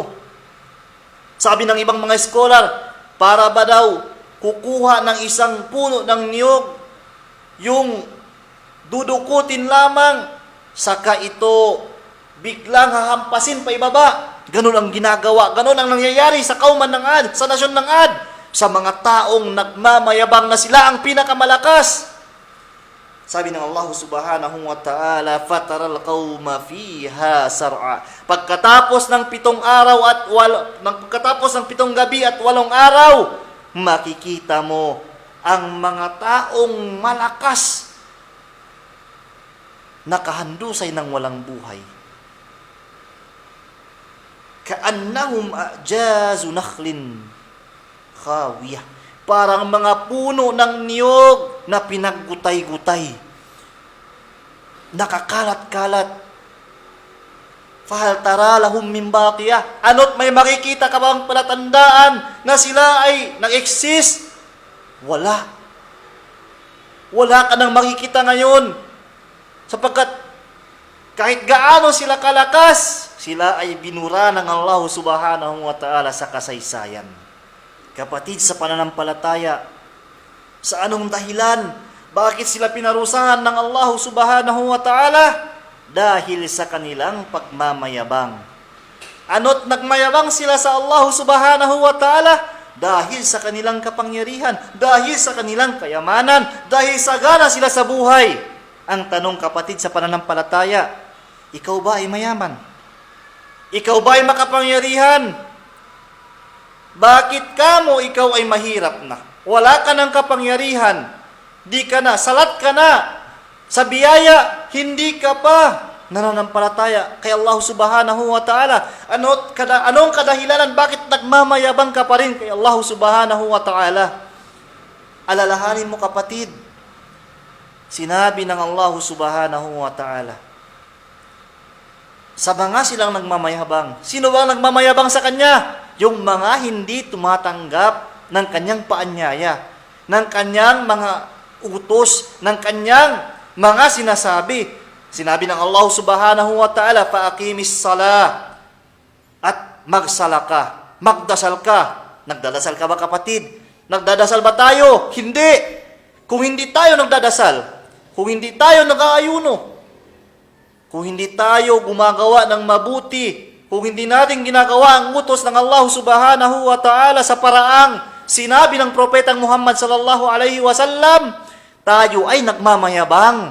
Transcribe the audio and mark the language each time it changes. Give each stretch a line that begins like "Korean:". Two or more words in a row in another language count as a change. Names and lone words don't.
Filipino: Sabi ng ibang mga scholar, para ba daw kukuha ng isang puno ng niyog, yung dudukutin lamang, saka ito biglang hahampasin pa ibaba, Ganun ang ginagawa, ganun ang nangyayari sa kauman ng Ad, sa nasyon ng Ad, sa mga taong nagmamayabang na sila ang pinakamalakas. Sabi ng
Arabic: الله سبحانه وتعالى, فترى القوم فيها صرعى.
Filipino: Pagkatapos ng 7 araw at pagkatapos ng 7 gabi at 8 araw, makikita mo ang mga taong malakas nakahandusay ng walang buhay.
Arabic: كأنهم أعجاز نخل خاوية.
Filipino: Parang mga puno ng niyog na pinaggutay-gutay. Nakakalat-kalat.
Arabic: فهل ترى لهم من باقية.
Filipino: Ano't may makikita ka bang palatandaan na sila ay nag-exist? Wala. Wala ka nang makikita ngayon. Sapagkat kahit gaano sila kalakas, sila ay binura ng
Arabic: الله سبحانه وتعالى
Filipino: sa kasaysayan. Kapatid sa pananampalataya, sa anong dahilan? Bakit sila pinarusahan ng
Arabic: الله سبحانه وتعالى?
Filipino: Dahil sa kanilang pagmamayabang. Ano't nagmayabang sila sa
Arabic: الله سبحانه وتعالى?
Filipino: Dahil sa kanilang kapangyarihan, dahil sa kanilang kayamanan, dahil sagana sila sa buhay. Ang tanong, kapatid sa pananampalataya, ikaw ba ay mayaman? Ikaw ba ay makapangyarihan? Bakit kamo ikaw ay mahirap na? Wala ka ng kapangyarihan. Di ka na, salat ka na. Sa biyaya, hindi ka pa nananampalataya kay
Arabic: الله سبحانه وتعالى.
Filipino: Anong kadahilanan? Bakit nagmamayabang ka pa rin kay
Arabic: الله سبحانه وتعالى?
Filipino: Alalahanin mo, kapatid. Sinabi ng
Arabic: الله سبحانه وتعالى,
Filipino: sa mga silang nagmamayabang. Sino ba nagmamayabang sa Kanya? Yung mga hindi tumatanggap ng Kanyang paanyaya, ng Kanyang mga utos, ng Kanyang mga sinasabi. Sinabi ng
Arabic: الله سبحانه وتعالى, فأقم الصلاة,
Filipino: at magsala ka, magdasal ka. Nagdadasal ka ba, kapatid? Nagdadasal ba tayo? Hindi. Kung hindi tayo nagdadasal, kung hindi tayo nag-aayuno, kung hindi tayo gumagawa ng mabuti, kung hindi natin ginagawa ang utos ng
Arabic: الله سبحانه وتعالى
Filipino: sa paraang sinabi ng propetang Muhammad
Arabic: صلى الله عليه وسلم,
Filipino: tayo ay nagmamayabang.